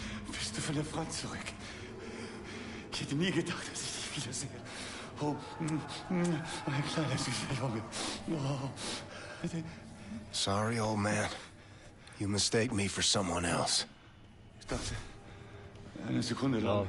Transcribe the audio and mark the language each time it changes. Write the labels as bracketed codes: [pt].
[de] Bist du von der Front zurück? Ich hätte nie gedacht, dass ich dich wiedersehe. Oh, mein kleiner süßer Junge. Oh. [en] Sorry, old man. You mistake me for someone else. [de] Ich dachte, eine Sekunde lang.